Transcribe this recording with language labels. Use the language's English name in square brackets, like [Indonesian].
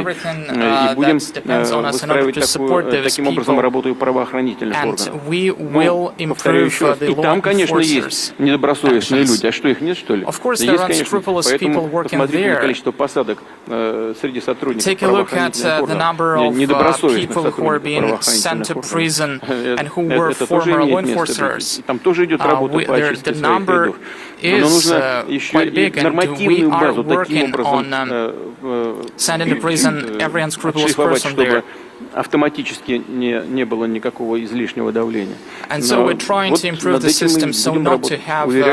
[Russian] И будем выстраивать таким образом работу и правоохранительных органов. Но, повторяю еще раз, и там, конечно, есть недобросовестные люди. А что, их нет, что ли? Есть, конечно. Поэтому посмотрите на количество посадок среди сотрудников правоохранительных органов, недобросовестных сотрудников правоохранительных [English] prison and who were former law enforcers. The number is quite big, and we are working on sending to prison every unscrupulous person there. [Russian] Автоматически не было никакого излишнего давления. [English] And so we're trying to improve the system so not to have